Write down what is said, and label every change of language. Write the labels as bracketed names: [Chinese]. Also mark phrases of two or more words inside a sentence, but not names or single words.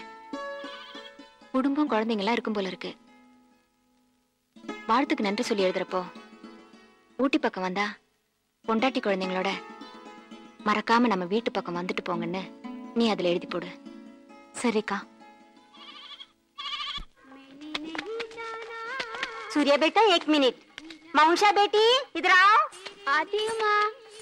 [Tamil] குடும்பம் குழந்தைங்கலாம் இருக்கும் போல இருக்கு. வாழ்த்துக்கு நன்றி சொல்லி எழுதுறப்போ ஊட்டி பக்கம் வந்தா பொண்டாட்டி குழந்தைங்களோட மறக்காம நம்ம வீட்டு பக்கம் வந்துட்டு போங்கன்னு நீ அதுல எழுதி போடு. சரிக்கா? [Hindi] सूर्या बेटा 1 मिनट। माउंशा बेटी इधर आओ। आती हूँ माँ।